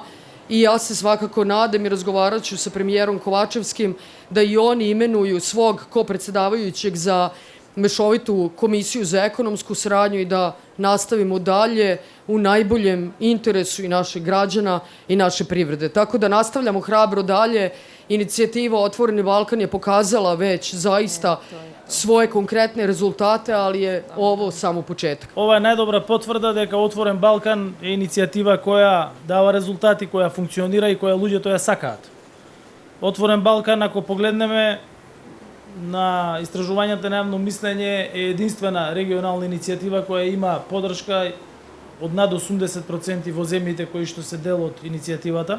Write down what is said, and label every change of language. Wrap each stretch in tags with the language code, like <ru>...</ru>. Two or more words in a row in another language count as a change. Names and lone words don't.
<sr>I ja se svakako nadam i razgovarat ću sa premijerom Kovačevskim da i oni imenuju svog kopredsedavajućeg za mešovitu komisiju za ekonomsku saradnju i da nastavimo dalje u najboljem interesu i naših građana i naše privrede. Tako da nastavljamo hrabro dalje. Inicijativa Otvoreni Balkan je pokazala već zaista svoje konkretne rezultate, ali je ovo samo početak.</sr> <mk>Ова е најдобра потврда дека Отворен Балкан е иницијатива која дава резултати, која функционира и која луѓето ја сакаат. Отворен Балкан, ако погледнеме на истражувањата на јавно мислење, е единствена регионална иницијатива која има подршка од над 80% во земјите кои што се дел од иницијативата.</mk>